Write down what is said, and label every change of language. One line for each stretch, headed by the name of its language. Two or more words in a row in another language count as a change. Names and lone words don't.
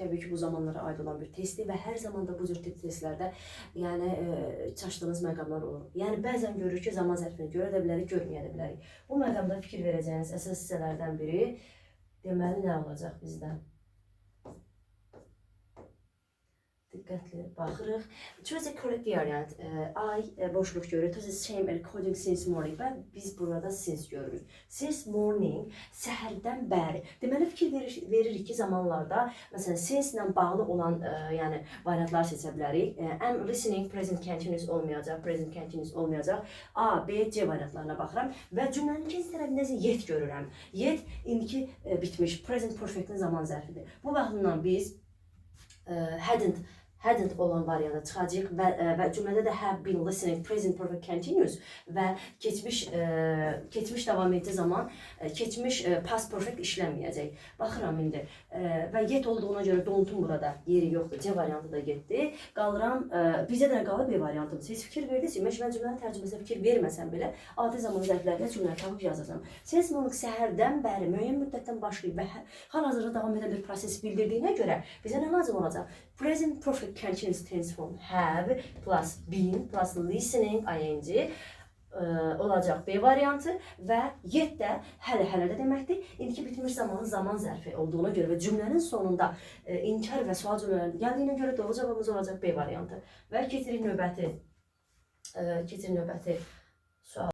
Azerbaijani: Təbii ki, bu zamanlara aid olan bir testdir və hər zaman da bu cür testlərdə yəni çaşdığınız məqamlar olur. Yəni bəzən görürük ki, zaman zərfini görə də bilərik, görməyə də bilərik. Bu məqamda fikir verəcəyiniz əsas hissələrdən biri deməli nə olacaq bizdən? Diqqətli baxırıq.
English: Choose a correct variant.
Azerbaijani: I boşluq görürük.
English: To the same recording since morning.
Azerbaijani: Və biz burada since görürük.
English: Since morning,
Azerbaijani: səhərdən bəri. Deməli, fikir veririk ki, zamanlarda, məsələn, since ilə bağlı olan yəni variantlar seçə bilərik.
English: Am listening, present continuous olmayacaq, present continuous olmayacaq.
Azerbaijani: A, B, C variantlarına baxıram və cümlənin ikinci tərəfində yet görürəm. Yet indiki bitmiş,
English: present perfect'in
Azerbaijani: zaman zərfidir. Bu baxımdan biz hadn't olan variantı çıxacaq və cümlədə də
English: have been listening, present perfect continuous
Azerbaijani: və keçmiş davam etdiyi zaman keçmiş
English: past perfect
Azerbaijani: işlənməyəcək. Baxıram indi və yet olduğuna görə don't-un burada yeri yoxdur. C variantı da getdi. Qalıram, bizə də qalıb B variantımız. Siz fikir verdiniz, mən cümlənin tərcüməsinə fikir verməsəm belə adi zaman zərflərlə cümlələri tapıb yazacağam.
English: Since morning,
Azerbaijani: səhərdən bəri müəyyən müddətdən başlayıb və hal-hazırda davam edən bir proses bildirdiyinə görə bizə nə lazım olacaq?
English: Present perfect continuous tense form have plus been plus listening ing
Azerbaijani: olacaq B variantı və yet də hələ-hələ də deməkdir. İndiki bitmiş zamanın zaman zərfi olduğuna görə və cümlənin sonunda inkar və sual cümlələrinin gəldiyinə görə doğru cavabımız olacaq B variantı. Və keçirik növbəti sual.